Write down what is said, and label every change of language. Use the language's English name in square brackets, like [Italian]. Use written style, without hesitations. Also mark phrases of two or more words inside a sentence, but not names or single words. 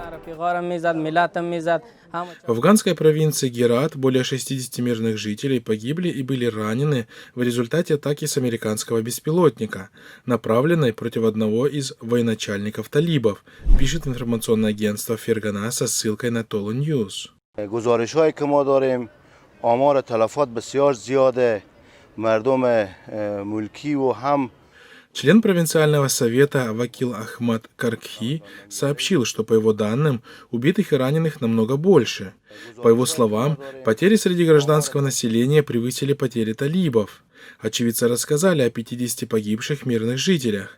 [Russian] В афганской провинции Герат более 60 мирных жителей погибли и были ранены в результате атаки с американского беспилотника, направленной против одного из военачальников талибов, пишет информационное агентство Фергана со ссылкой на Tolo News. [Persian] گزارش‌هایی که ما داریم آمار تلفات بسیار زیاده مردم ملکی و هم [Russian] Член провинциального совета Вакил Ахмад Каркхи сообщил, что, по его данным, убитых и раненых намного больше. По его словам, потери среди гражданского населения превысили потери талибов. Очевидцы рассказали о 50 погибших мирных жителях.